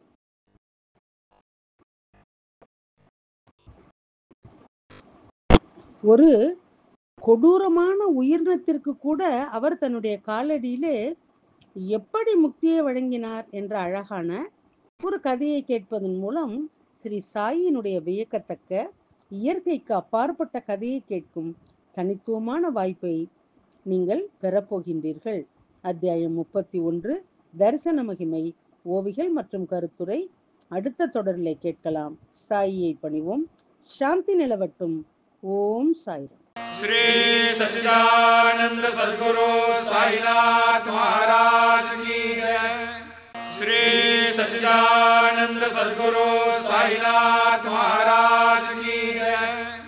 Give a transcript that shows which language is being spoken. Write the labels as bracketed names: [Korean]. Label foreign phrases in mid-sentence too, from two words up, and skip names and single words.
[Tamil] ஒரு கொடூரமான உயிரினத்திற்கு கூட அவர் தன்னுடைய காலடியிலே எப்படி முக்தியை வழங்கினார் என்ற அழகான ஒரு கதையை கேட்பதன் மூலம் ஸ்ரீ சாயியினுடைய வியக்கத்தக்க இயற்கைக்கு அப்பாற்பட்ட கதையை கேட்கும் தனித்துவமான வாய்ப்பை நீங்கள் பெறப்போகின்றீர்கள். அத்தியாயம் 31 தரிசன மகிமை, ஓவிகள் மற்றும் கருத்துரை அடுத்த தொடரிலே கேட்கலாம். சாயியை பணிவோம். சாந்தி நிலவட்டும். ஓம் சாய்ராம். [Hindi] श्री सच्चिदानंद सद्गुरु साईनाथ महाराज की जय। श्री सच्चिदानंद सद्गुरु साईनाथ महाराज की जय।